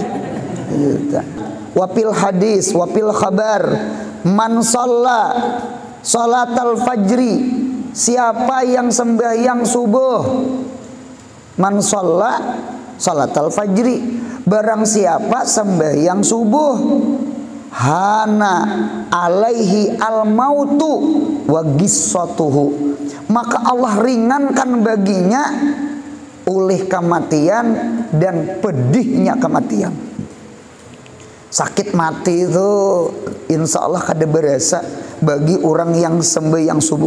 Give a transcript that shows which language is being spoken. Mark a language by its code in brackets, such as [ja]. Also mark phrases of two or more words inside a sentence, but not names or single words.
[ar] وفي الحديث، وفي الخبر، من صلى صلاة الفجر. [ms] Siapa yang sembahyang subuh, [ar] من صلى صلاة الفجر, [ms] barang siapa sembahyang subuh, [ar] هان عليه الموت وغصته, [ms] maka Allah ringankan baginya oleh kematian dan pedihnya kematian. [bjn] Sakit mati itu [ar] إن شاء الله [bjn] kada berasa bagi orang yang sembahyang subuh.